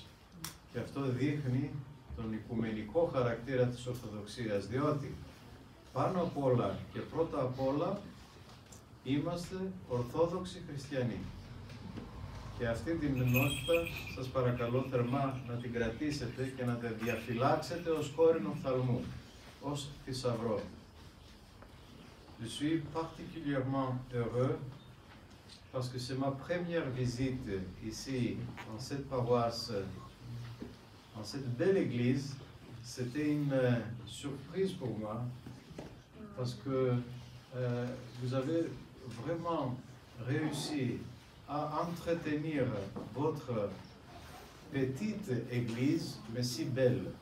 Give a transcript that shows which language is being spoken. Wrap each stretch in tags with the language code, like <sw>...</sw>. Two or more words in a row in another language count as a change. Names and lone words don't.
<el>Και αυτό δείχνει τον οικουμενικό χαρακτήρα της Ορθοδοξίας, διότι πάνω απ' όλα και πρώτα απ' όλα είμαστε Ορθόδοξοι Χριστιανοί. Και αυτή την ενότητα σας παρακαλώ θερμά να την κρατήσετε και να την διαφυλάξετε ως κόρηνο φθαλμού, ως θησαυρό.</el> <fr>Je suis particulièrement heureux parce que c'est ma première visite ici, dans cette paroisse, dans cette belle église. C'était une surprise pour moi, parce que vous avez vraiment réussi à entretenir votre petite église, mais si belle.</fr>